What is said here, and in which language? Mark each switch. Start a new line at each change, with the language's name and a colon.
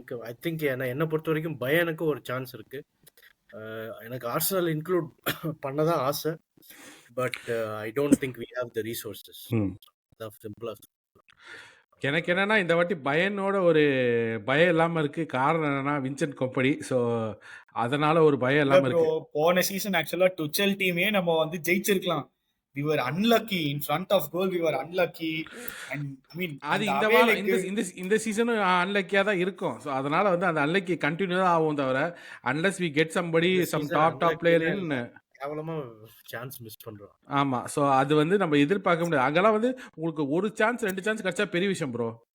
English: I think
Tamil: என்ன பொறுத்த வரைக்கும் பயனுக்கு ஒரு சான்ஸ் இருக்கு. எனக்கு ஆர்சனல் இன்க்ளூட் பண்ணதான் ஆசை.
English: But I don't think we have the resources. That's simple.
Tamil: எனக்கு என்னன்னா இந்த வாட்டி பயனோட ஒரு பயம் இல்லாம இருக்கு. காரணம் என்னன்னா வின்சென்ட் கம்பெனி. ஸோ அதனால ஒரு பயம் இல்லாம இருக்கு. போன சீசன் ஆக்சுவலா டுச்சல் டீமே நம்ம வந்து ஜெயிச்சிருக்கலாம்.
English: We were unlucky in front of goal. We were unlucky and I mean
Tamil: அது இந்த சீசனும் அன்லக்கியா தான் இருக்கும். ஸோ அதனால வந்து அந்த அன்லக்கி கண்டினியூ தான் ஆகும் தவிர
English: unless we get somebody some top player in
Tamil: கேவலமா சான்ஸ் மிஸ் பண்றோம். ஆமா, சோ அது வந்து நம்ம எதிர்பார்க்க முடியாது. அங்கெல்லாம் வந்து உங்களுக்கு ஒரு சான்ஸ் 2 சான்ஸ் கிடைச்சா பெரிய விஷயம் ப்ரோ.